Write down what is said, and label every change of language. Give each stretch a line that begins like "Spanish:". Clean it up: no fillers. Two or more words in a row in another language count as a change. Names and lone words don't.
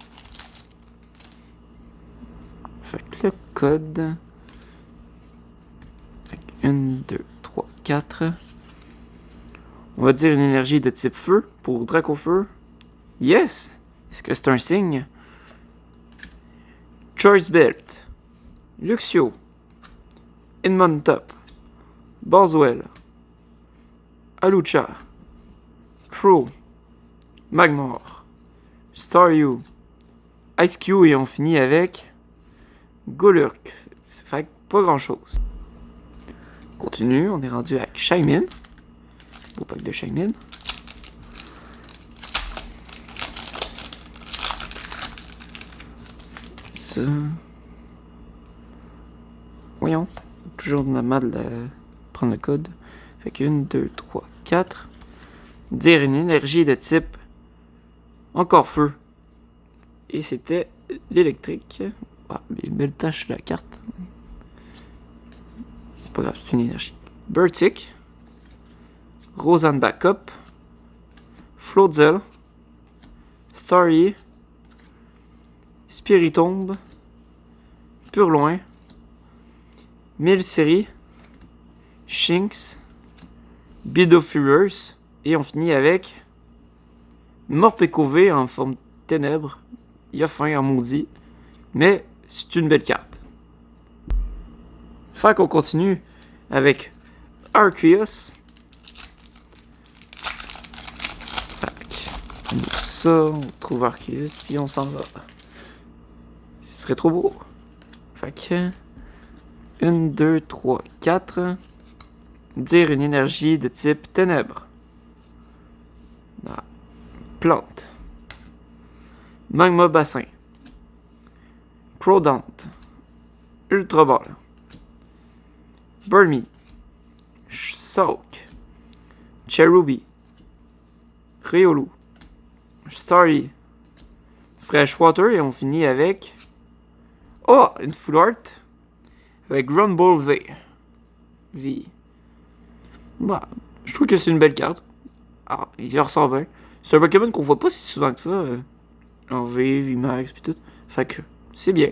French: Fait que le code. 1, 2, 3, 4. On va dire une énergie de type feu pour Dracofeu. Yes! Est-ce que c'est un signe? Choice Belt. Luxio. Inmontop. Boswell. Alucha. Troll. Magmar. Staryu. Ice Cube et on finit avec Golurk. Ça fait pas grand chose. Continue, on est rendu avec Shaymin. Beau pack de Shaymin. Ça. Voyons. Toujours de la mal de prendre le code. Fait que 1, 2, 3, 4. Dire une énergie de type encore feu. Et c'était l'électrique. Ah, une belle tache sur la carte. C'est pas grave, c'est une énergie. Bertic. Rosanne Backup. Floatzel. Starry. Spiritombe. Purloin. Milcery. Shinx. Bidofurers. Et on finit avec Morpeko V en forme ténèbres. Il a faim en maudit. Mais c'est une belle carte. Fait qu'on continue avec Arceus. Ça, on trouve Arceus, puis on s'en va. Ce serait trop beau. Fait que 1, 2, 3, 4. Dire une énergie de type ténèbres. Plante. Magma bassin. Crawdaunt. Ultra Ball. Burmy. Soak. Cherubi. Riolu. Starly. Freshwater et on finit avec... Oh! Une Full Art. Avec Rumble V. Bah, je trouve que c'est une belle carte. Ah, il ressort bien. C'est un Pokémon qu'on voit pas si souvent que ça. En V, VMAX pis tout. Fait que c'est bien.